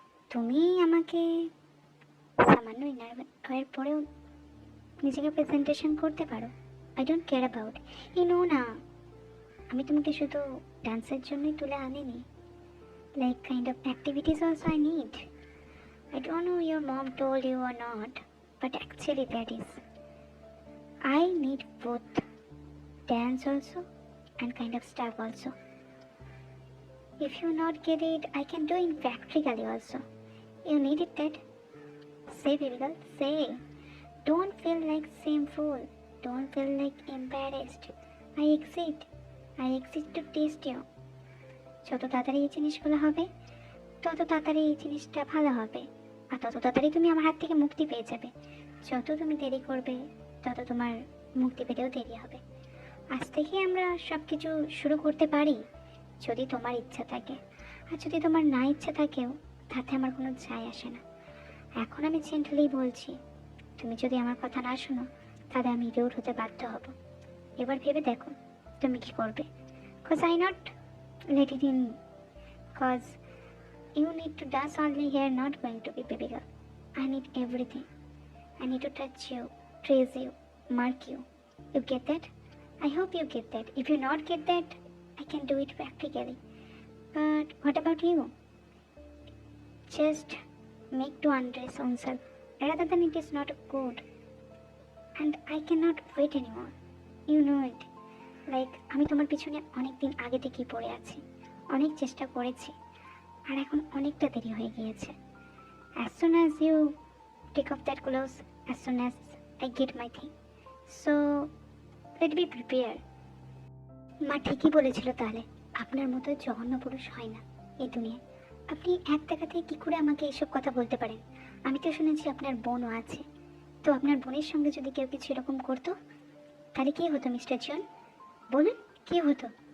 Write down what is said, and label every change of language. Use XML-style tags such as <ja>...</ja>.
<bn>তুমি আমাকে সামান্য ইনার ওয়্যার পরেও নিজেকে প্রেজেন্টেশন করতে পারো।</bn> <en>I don't care about,</en> <bn>না, আমি তোমাকে শুধু ডান্সের জন্যই তুলে আনিনি।</bn> <en>Like kind of activities also I need. I don't know your mom told you or not, but actually that is. I need both dance also and kind of stuff also. If you not get it, I can do it practically also. You need it that? Say baby girl, say. Don't feel like shameful. Don't feel like embarrassed. I exist to taste you.</en> <bn>যত তাড়াতাড়ি এই জিনিসগুলো হবে, তত তাড়াতাড়ি এই জিনিসটা ভালো হবে, আর তত তাড়াতাড়ি তুমি আমার হাত থেকে মুক্তি পেয়ে যাবে। যত তুমি দেরি করবে, তত তোমার মুক্তি পেতেও দেরি হবে। আজ থেকে আমরা সব কিছু শুরু করতে পারি, যদি তোমার ইচ্ছা থাকে। আর যদি তোমার না ইচ্ছা থাকেও, তাতে আমার কোনো যায় আসে না। এখন আমি জেন্টলি বলছি, তুমি যদি আমার কথা না শোনো, তাহলে আমি রুড হতে বাধ্য হব। এবার ভেবে দেখো তুমি কি করবে।</bn> <en>Cause I not let it in, cause you need to dance only here, not going to be baby girl. I need everything. I need to touch you, trace you, mark you. You get that? I hope you get that. If you not get that, I can do it practically. But what about you? Just make to undress oneself rather than it is not good. And I cannot wait anymore. You know it.</en> <bn>Like আমি তোমার পিছনে অনেক দিন আগে থেকেই পড়ে আছি, অনেক চেষ্টা করেছি, আর এখন অনেকটা দেরি হয়ে গিয়েছে।</bn> <en>As soon as you take off that clothes, as soon as I get my thing, so let me prepare.</en> <bn>মা ঠিকই বলেছিল, তাহলে আপনার মতো জঘন্য পুরুষ হয় না এই দুনিয়ায়। আপনি এক দেখাতে কি করে আমাকে এইসব কথা বলতে পারেন? আমি তো শুনেছি আপনার বোনও আছে। তো আপনার বোনের সঙ্গে যদি কেউ কিছু এরকম করতো, তাহলে কী হতো মিস্টার জন? বলুন, কী হতো?</bn>